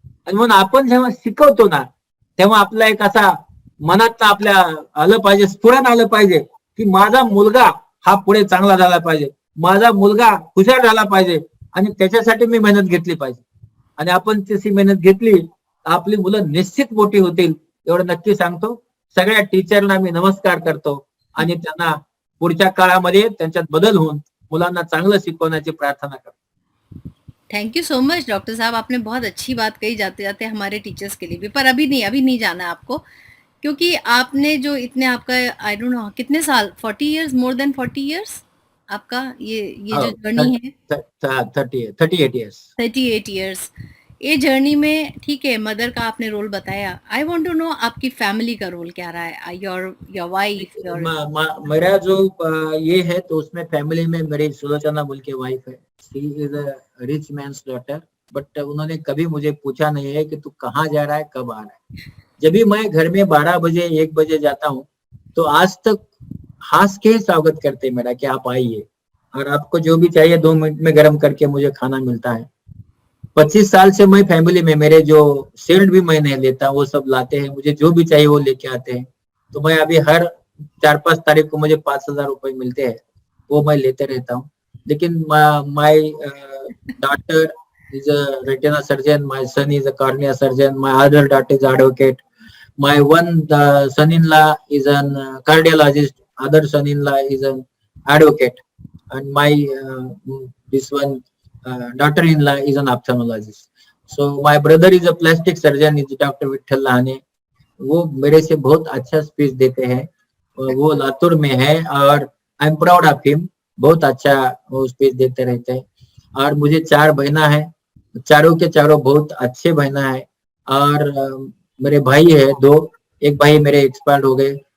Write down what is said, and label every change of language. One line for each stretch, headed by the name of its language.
Marathi: आणि म्हणून आपण जेव्हा शिकवतो ना तेव्हा आपला एक असा मनात आपल्या आलं पाहिजे, स्फुरण आलं पाहिजे की माझा मुलगा हा पुढे चांगला झाला पाहिजे, माझा मुलगा हुशार झाला पाहिजे आणि त्याच्यासाठी मी मेहनत घेतली पाहिजे. आणि आपण तशी मेहनत घेतली आपली मुलं निश्चित मोठी होतील, एवढं नक्की सांगतो. सगळ्या टीचरना मी नमस्कार करतो आणि त्यांना पुढच्या काळामध्ये त्यांच्यात बदल होऊन मुलांना चांगलं शिकवण्याची प्रार्थना करतो.
English: thank you so much
Hindi: doctor साहब, आपने बहुत अच्छी बात कही जाते जाते हमारे टीचर्स के लिए भी. पर अभी नहीं जाना आपको, क्योंकि आपने जो इतने आपका
English: I don't know
Hindi: कितने साल,
English: 40 years, more than 40 years
Hindi: आपका ये Oh, जो जर्नी है
English: 38 years.
Hindi: 38 इयर्स, ये जर्नी में ठीक है मदर का आपने रोल बताया,
English: I want to know
Hindi: आपकी फैमिली का रोल क्या रहा है,
English: your wife, your
Hindi: मेरा जो ये है तो उसमें फैमिली में मेरी सुलोचना बोल के वाइफ है.
English: She is a rich man's daughter.
Hindi: But उन्होंने कभी मुझे पूछा नहीं है कि तू कहाँ जा रहा है, कब आ रहा है. जब भी मैं घर में 12 बजे 1 बजे जाता हूँ तो आज तक हंस के ही स्वागत करते हैं मेरा कि आप आइए और आपको जो भी चाहिए 2 मिनट में गर्म करके मुझे खाना मिलता है. 25 साल से मैं फैमिली में, मेरे जो शील्ड भी मैं नहीं लेता, वो सब लाते हैं, मुझे जो भी चाहिए वो लेके आते हैं. तो मैं अभी हर 4-5 तारीख को मुझे 5,000 रुपए मिलते हैं, वो मैं लेते रहता हूँ.
English: लेकिन my daughter is a retina surgeon, my son is a cornea surgeon, my other daughter is advocate, my one son-in-law is an cardiologist, other son-in-law is an advocate, and my this one daughter-in-law is an ophthalmologist. So my brother is a plastic surgeon, is Dr. Vitthal Lahane.
Hindi: वो मेरे से बहुत अच्छा speech देते हैं. वो लातूर में है और
English: I am proud of him.
Hindi: बहुत अच्छा वो स्पीच देते रहते हैं. और मुझे 4 बहना है, चारों के चारों बहुत अच्छे बहना है. और मेरे भाई है 2, एक भाई मेरे एक्सपायर हो गए.